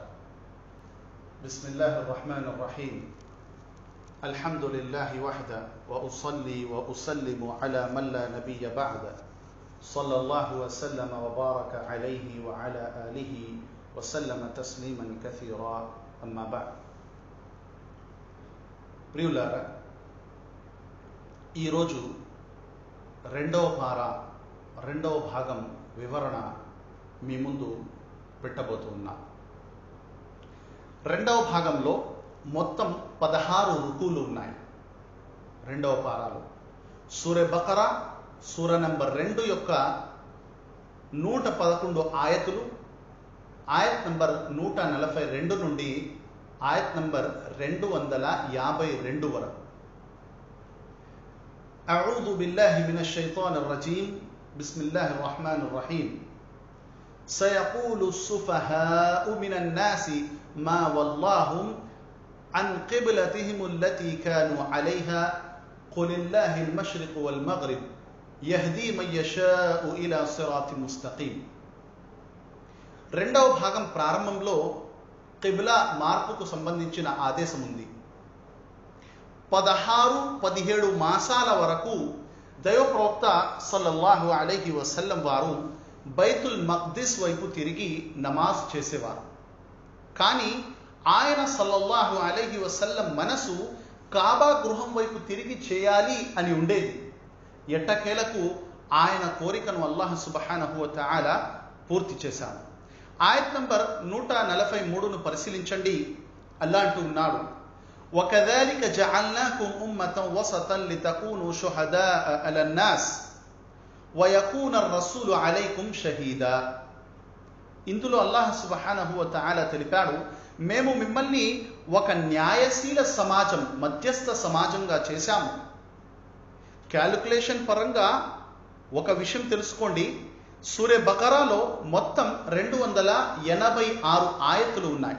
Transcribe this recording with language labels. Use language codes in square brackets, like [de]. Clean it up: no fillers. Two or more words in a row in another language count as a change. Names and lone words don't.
[ar] بسم الله الرحمن الرحيم. الحمد لله وحده وأصلي وأسلم على من لا نبي بعده. صلى الله وسلم وبارك عليه وعلى آله وسلم تسليما كثيرا. أما بعد. [te] ప్రియులారా, ఈరోజు రెండవ భాగం వివరణ మీ ముందు పెట్టబోతున్నా. రెండవ భాగంలో మొత్తం 16 రుకులు ఉన్నాయి. రెండవ పారాలో సూర బకరా సూర నంబర్ 2 యొక్క 111 ఆయతులు, ఆయత్ నంబర్ 142 నుండి ఆయత్ నంబర్ 252 వరకు. [ar] أعوذ بالله من الشيطان الرجيم. بسم الله الرحمن الرحيم. سيقول السفهاء من الناس ما واللهم عن قبلتهم التي كانوا عليها قل الله المشرق والمغرب يهدي من يشاء إلى صراط مستقيم. [te] రెండవ భాగం ప్రారంభంలో కిబ్లా మార్పుకు సంబంధించిన ఆదేశం ఉంది. 16-17 మాసాల వరకు దైవ ప్రవక్త [ar] صلى الله عليه وسلم [te] వారు బైతుల్ మక్దిస్ వైపు తిరిగి నమాజ్ చేసేవారు. కానీ ఆయన [ar] صلى الله عليه وسلم [te] మనసు కాబా గృహం వైపు తిరిగి చేయాలి అని ఉండేది. ఎట్టకేలకు ఆయన కోరికను అల్లాహ్ [ar] سبحانه و تعالى [te] పూర్తి చేశాడు. ఆయత్ నంబర్ 143ను పరిశీలించండి. అల్లాహ్ అంటూ ఉన్నాడు, [ar] وَكَذَلِكَ جَعَلْنَاكُمْ أُمَّةً وَسَطًا لِتَكُونُوا شُهَدَاءَ عَلَى النَّاسِ وَيَكُونَ الرَّسُولُ عَلَيْكُمْ شَهِيدًا. [te] ఇందులో అల్లాహ్ [ar] سبحانه و تعالى [te] తెలిపాడు, మేము మిమ్మల్ని ఒక న్యాయశీల సమాజం, మధ్యస్థ సమాజంగా చేశాము. క్యాలిక్యులేషన్ పరంగా ఒక విషయం తెలుసుకోండి. సూర బకరాలో మొత్తం 286 ఆయతులు ఉన్నాయి.